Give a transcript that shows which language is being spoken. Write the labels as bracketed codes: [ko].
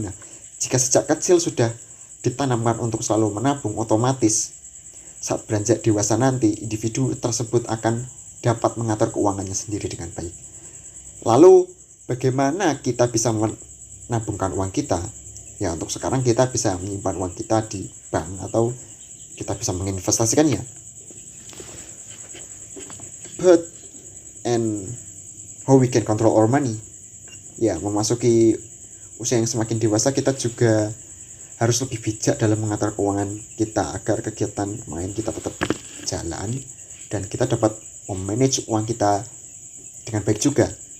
[id] Nah, jika sejak kecil sudah ditanamkan untuk selalu menabung, otomatis saat beranjak dewasa nanti individu tersebut akan dapat mengatur keuangannya sendiri dengan baik. Lalu bagaimana kita bisa menabungkan uang kita? Ya untuk sekarang kita bisa menyimpan uang kita di bank atau kita bisa menginvestasikannya. [en] But and how we can control our money? [id] Ya memasuki usia yang semakin dewasa kita juga harus lebih bijak dalam mengatur keuangan kita agar kegiatan main kita tetap jalan dan kita dapat memanage uang kita dengan baik juga.